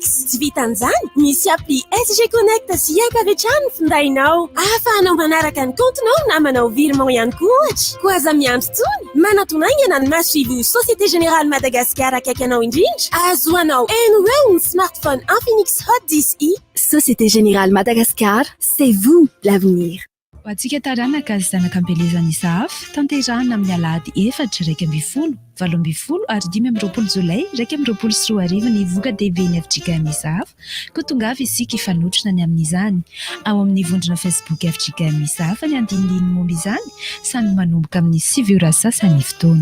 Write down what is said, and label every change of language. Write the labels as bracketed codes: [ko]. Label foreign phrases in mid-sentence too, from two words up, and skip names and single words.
[mg] Tsy vitan'izany misy appli SG Connect sy app avy hatrany findainao ahafahanao manaraka ny comptenao na manao virement ihany koa ohatra. Koa aza miantso tsony manatonaingana ny masoivo Société Générale Madagascar akaiky anao indrindra ahazoanao eno eo ny smartphone Infinix Hot 10i. [fr] Société Générale Madagascar, c'est vous l'avenir. [mg] Ho antsika taranaka azy zanakam-belezana isahafa tanterahana amin'ny alahady 4 20 ary 5 Jolay 2024 ny voka dehibe ny FJKM isahafa ko tongava isika ifanotrona ny amin'izany ao amin'ny vondrona Facebook FJKM isahafa ny andinindiny momba izany samy manomboka amin'ny 7 sasany fotoana.